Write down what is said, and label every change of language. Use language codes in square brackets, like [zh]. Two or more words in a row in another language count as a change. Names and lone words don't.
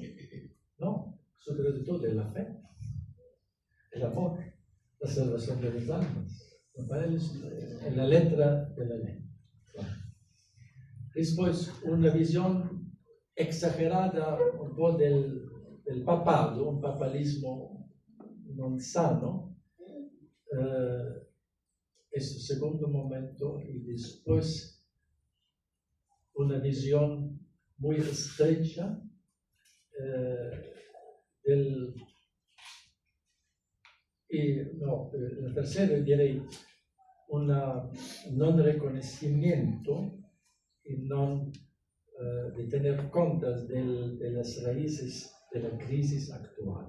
[es] No, superior de todo es la fe, el amor, la salvación de las almas. En la letra de la ley. Después, una visión exagerada un poco del papado, un papalismo [it] non sano, [es] es el segundo momento, y después una visión muy estrecha la tercera direi un non reconocimiento y de tener cuenta de las raíces de la crisis actual.